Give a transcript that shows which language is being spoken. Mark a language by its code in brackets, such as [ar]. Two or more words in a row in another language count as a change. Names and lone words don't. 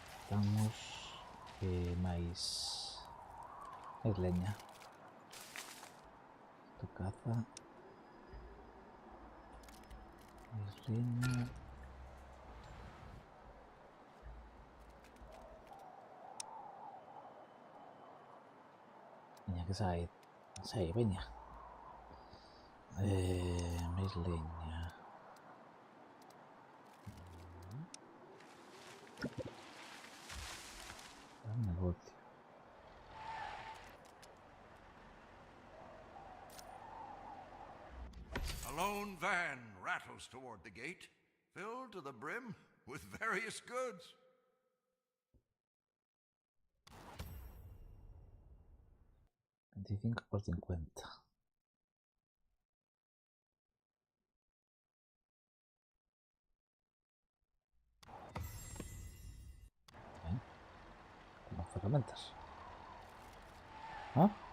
[gl] necesitamos máis leña. Tu caza. Máis leña. Veña que sai, veña. Máis leña. Negocio. [en] A lone van rattles toward the gate, filled to the brim with various goods. [es] $25 por $50. Bien. Como herramientas. ¿Ah?